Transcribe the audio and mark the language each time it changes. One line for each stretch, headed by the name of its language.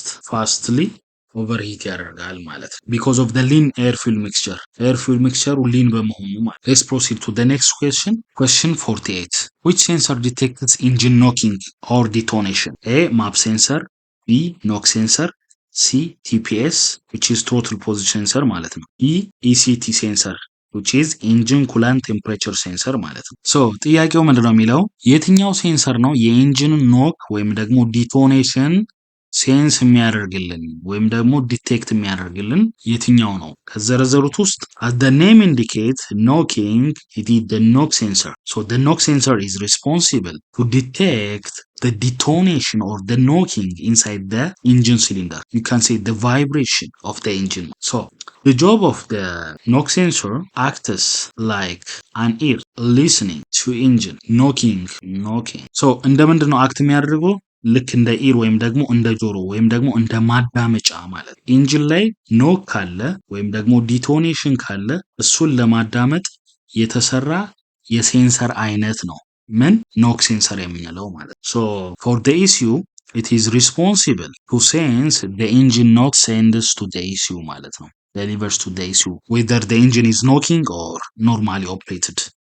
English: fastly overheat
Amharic: ያደርጋል ማለት
English: because of the lean air fuel mixture lean
Amharic: በመሆኑ ማለት
English: let's proceed to the next question 48 which sensor detects engine knocking or detonation A map sensor B knock sensor C TPS which is throttle position sensor ማለት ነው E ECT sensor
Amharic: which is engine coolant temperature sensor ማለት ነው። ሶ ጥያቄው ምንድነው የሚለው የትኛው ሴንሰር ነው የኢንጂን ኖክ ወይም ደግሞ ዲቶኔሽን ሴንስ የሚያደርግልን ወይም ደግሞ ዲቴክት የሚያደርግልን የትኛው ነው? ከዘረዘሩት ውስጥ
English: as the name indicate knocking it is the knock sensor. So the knock sensor is responsible to detect the detonation or the knocking inside the engine cylinder. You can say the vibration of the engine. So the job of the knock sensor acts like an ear listening to engine knocking.
Amharic: So እንደምንድነው አክት የሚያደርገው? ልክ እንደ ኢር ወይም ደግሞ እንደ ጆሮ ወይም ደግሞ እንደ ማዳመጫ ማለት ኢንጂን ላይ ኖክ ካለ ወይም ደግሞ ዲቶኔሽን ካለ እሱን ለማዳመጥ የተሰራ የሴንሰር አይነት ነው ምን ኖክ ሴንሰር የምንለው ማለት ሶ ፎር
English: the ECU it is responsible to sense the engine knock sends to the ECU
Amharic: ማለት ነው
English: delivers to the ECU whether the engine is knocking or normally operated